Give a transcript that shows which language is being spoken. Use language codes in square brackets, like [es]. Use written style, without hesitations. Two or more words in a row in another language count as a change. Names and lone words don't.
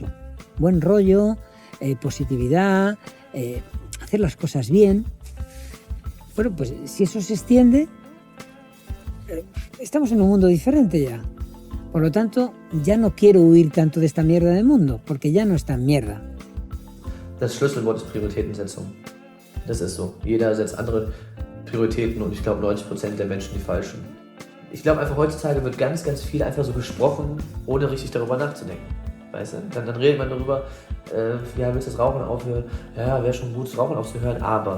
[es] Buen rollo, positividad, hacer las cosas bien. Bueno, pues si eso se extiende, estamos en un mundo diferente ya. Por lo tanto, ya no quiero huir tanto de esta mierda del mundo, porque ya no es tan mierda. [de] Das Schlüsselwort ist Prioritätensetzung. Das ist so. Jeder setzt andere Prioritäten und ich glaube 90% der Menschen die falschen. Ich glaube einfach heutzutage wird ganz, ganz viel einfach so gesprochen, ohne richtig darüber nachzudenken. Weißt du? Dann redet man darüber, ja, willst du das Rauchen aufhören? Ja, wäre schon gut, das Rauchen aufzuhören, aber.